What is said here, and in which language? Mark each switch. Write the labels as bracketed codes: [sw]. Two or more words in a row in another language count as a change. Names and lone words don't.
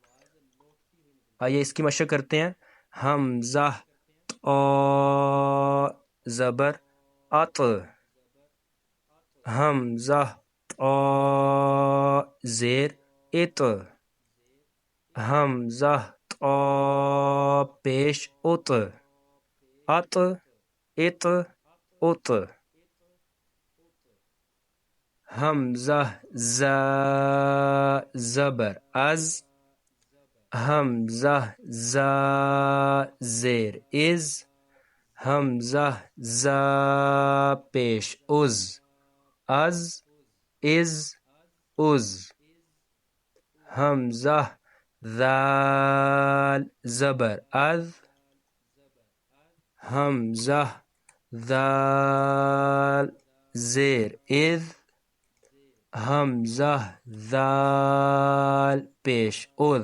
[ur] آئیے اس کی مشق کرتے ہیں. حمزہ طا زبر اط. حمزہ طا زیر اط. حمزہ طا پیش ات. ات ات ات. حمزہ ز زبر از. حمزہ ز زیر از. حمزہ ز پیش از. از از از. حمزہ ذال زبر از. حمزہ ذال زیر اذ. حمزہ ذال پیش اذ.